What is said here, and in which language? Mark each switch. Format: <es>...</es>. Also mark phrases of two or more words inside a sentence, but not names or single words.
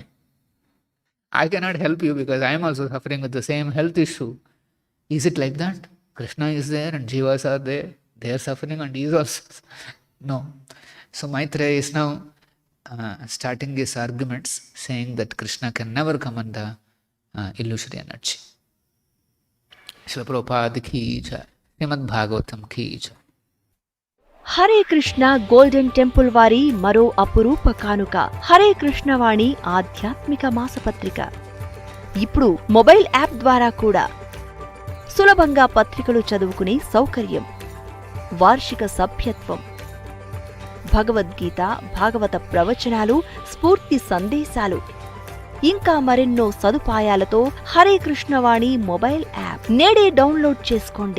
<en>I cannot help you because I am also suffering with the same health issue. Is it like that? Krishna is there and Jivas are there. They are suffering and he is also. No. So Maitreya is now starting his arguments saying that Krishna can never come under illusory energy.</en> <hi>Śrīla Prabhupada ki jai. Srimad Bhagavatam ki jai.</hi> <te>హరే కృష్ణ గోల్డెన్ టెంపుల్ వారి మరో అపురూప కానుక హరే కృష్ణ వాణి ఆధ్యాత్మిక మాసపత్రిక. ఇప్పుడు</te> <en>mobile app</en> <te>ద్వారా కూడా సులభంగా పత్రికలు చదువుకునే సౌకర్యం, వార్షిక సభ్యత్వం, భగవద్గీత, భాగవత ప్రవచనాలు, స్ఫూర్తి సందేశాలు, ఇంకా మరెన్నో సదుపాయాలతో హరే కృష్ణ వాణి</te> <en>mobile app</en> <te>నేడే డౌన్లోడ్ చేసుకోండి.</te>